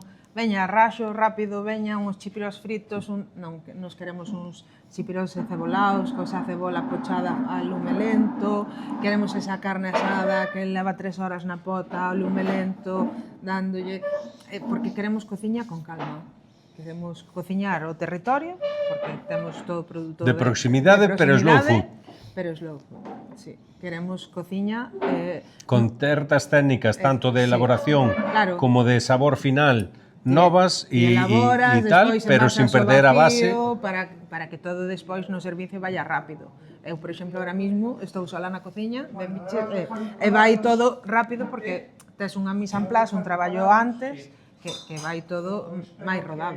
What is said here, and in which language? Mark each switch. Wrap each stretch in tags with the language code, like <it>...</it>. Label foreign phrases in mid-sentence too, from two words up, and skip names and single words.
<gl>Veña, raxo rápido, veña, uns chipiros fritos, non, nos queremos uns chipiros cebolados, cosa cebola pochada a lume lento, queremos esa carne asada que leva 3 horas na pota, a lume lento, dándolle... porque queremos cociña con calma. Queremos cociñar o territorio, porque temos todo o produto de proximidade, pero</gl> <en>slow food. Pero slow food,</en> <gl>sí. Queremos cociña... con certas técnicas, tanto de elaboración como de sabor final, novas e tal, pero sin perder a base para que todo despois no servicio vaya rápido. Eu, por exemplo,</gl> <es>ahora mismo</es> <gl>estou sola na cociña e vai todo rápido porque tes unha</gl> <fr>mise en place,</fr> <gl>un traballo antes que vai todo máis rodado.</gl>